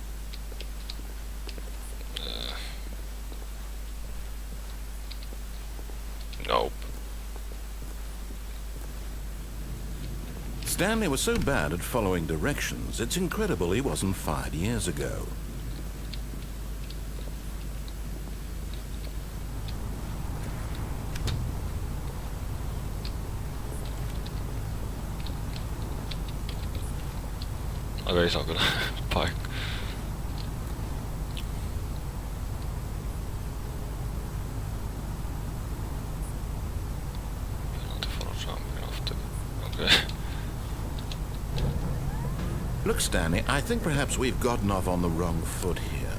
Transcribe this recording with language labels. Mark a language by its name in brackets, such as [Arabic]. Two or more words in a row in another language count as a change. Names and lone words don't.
[English] Nope. Stanley was so bad at following directions, it's incredible he wasn't fired years ago. [Finnish] Aika iso kyllä paikka. [English] Penalty for jumping off the... Okay. Look, Stanley, I think perhaps we've gotten off on the wrong foot here.